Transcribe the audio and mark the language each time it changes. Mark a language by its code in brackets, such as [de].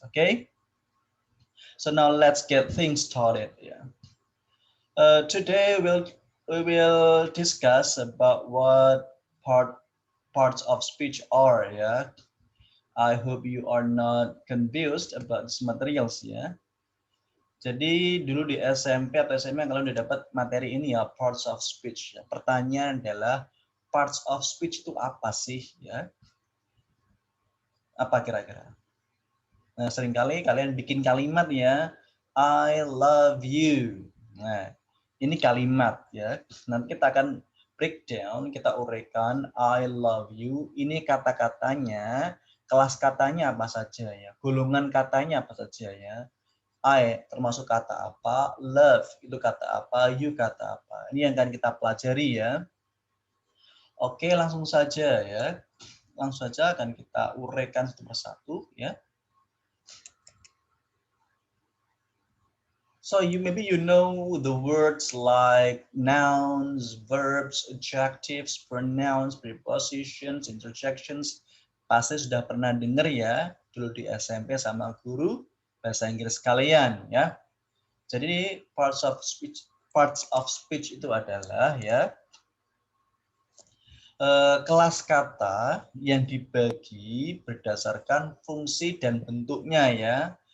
[en] Okay, so now let's get things started. Yeah. Today we will discuss about what parts of speech are, ya. I hope you are not confused about these materials, ya. [id] Jadi dulu di SMP atau SMA kalau udah dapat materi ini ya, parts of speech, ya. Pertanyaan adalah parts of speech itu apa sih, ya? Apa kira-kira? Nah, seringkali kalian bikin kalimat ya, [en] I love you. [id] Nah, ini kalimat ya. Nanti kita akan breakdown, kita uraikan [en] I love you. [id] Ini kata-katanya, kelas katanya apa saja ya, golongan katanya apa saja ya. I termasuk kata apa, love itu kata apa, you kata apa. Ini yang akan kita pelajari ya. Oke, langsung saja ya. Langsung saja akan kita uraikan satu persatu ya. [en] So maybe you know the words like nouns, verbs, adjectives, pronouns, prepositions, interjections. [id] Pasti sudah pernah dengar ya dulu di SMP sama guru bahasa Inggris kalian ya. Jadi parts of speech itu adalah ya kelas kata yang dibagi berdasarkan fungsi dan bentuknya ya.